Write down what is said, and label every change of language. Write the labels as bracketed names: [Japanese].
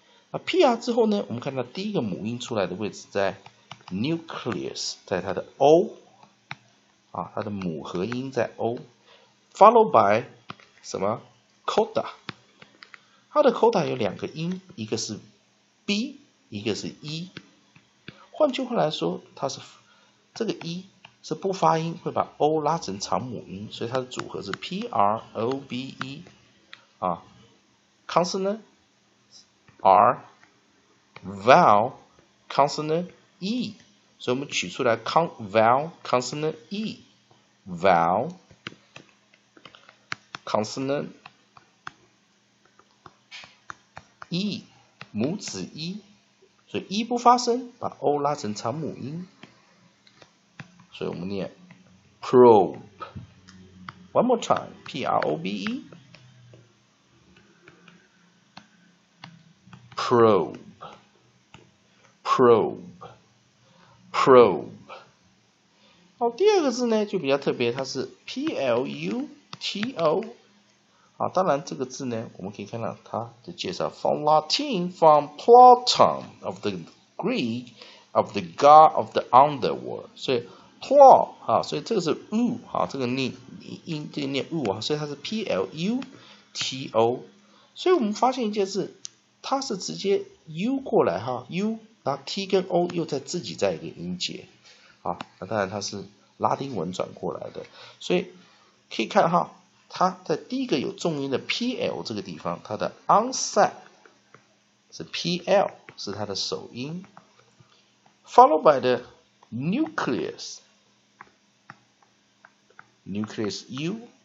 [Chinese] 那 PR 之后呢，我们看到第一个母音出来的位置在 nucleus， 在它的 O， 它的母合音在 O，followed by 什么 coda， 它的 coda 有两个音，一个是 B， 一个是 E。换句话来说，它是这个 E 是不发音，会把 O 拉成长母音，所以它的组合是 P-R-O-B-E。 consonant R vowel consonant E， 所以我们取出来 vowel consonant E vowel consonant E 母子 E， 所以 E 不发声，把 O 拉成长母音，所以我们念 probe。 [English] One more time, P-R-O-B-E probe probe probe。 [Chinese] 好，第二个字呢就比较特别，它是 P-L-U-T-O。当然这个字呢我们可以看到它的介绍 [English] from Latin, from Pluto, of the Greek, of the god of the underworld。 [Chinese] 所以 Pl 所以这个是 U 这个念音，这个念 U 所以它是 P-L-U-T-O。所以我们发现一件事，它是直接 U 过来U， 然后 T 跟 O 又自己在一个音节那当然它是拉丁文转过来的，所以可以看它在第一个有重音的 PL 这个地方，它的 onset 是 PL， 是它的首音 ， [English] followed by the nucleus U。